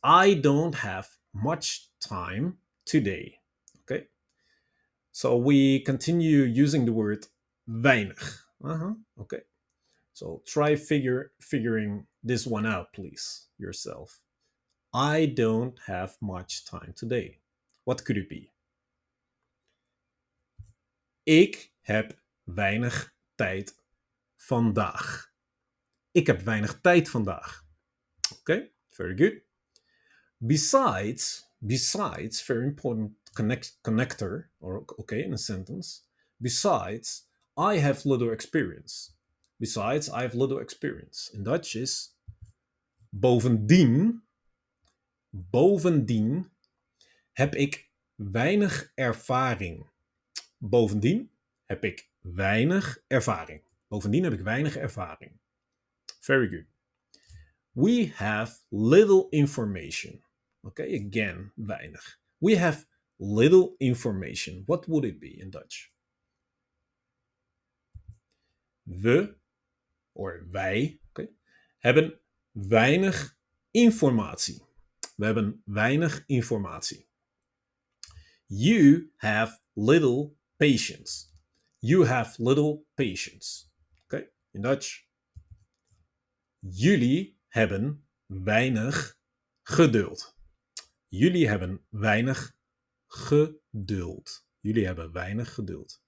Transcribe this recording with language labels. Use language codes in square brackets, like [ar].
[en] I don't have much time today. Okay? So we continue using the word weinig. Okay. So try figuring this one out, please, yourself. I don't have much time today. What could it be? [nl] Ik heb weinig tijd vandaag. Ik heb weinig tijd vandaag. [en] Okay, very good. Besides, very important connector, or okay, in a sentence. Besides, I have little experience. Besides, I have little experience. In Dutch [nl] is bovendien heb ik weinig ervaring. Bovendien heb ik weinig ervaring. Bovendien heb ik weinig ervaring. [en] Very good. We have little information. Okay, again, weinig. We have little information. What would it be in Dutch? [nl] We, or wij, okay, hebben weinig informatie. We hebben weinig informatie. [en] You have little patience. You have little patience. Okay, in Dutch. [nl] Jullie hebben weinig geduld. Jullie hebben weinig geduld. Jullie hebben weinig geduld.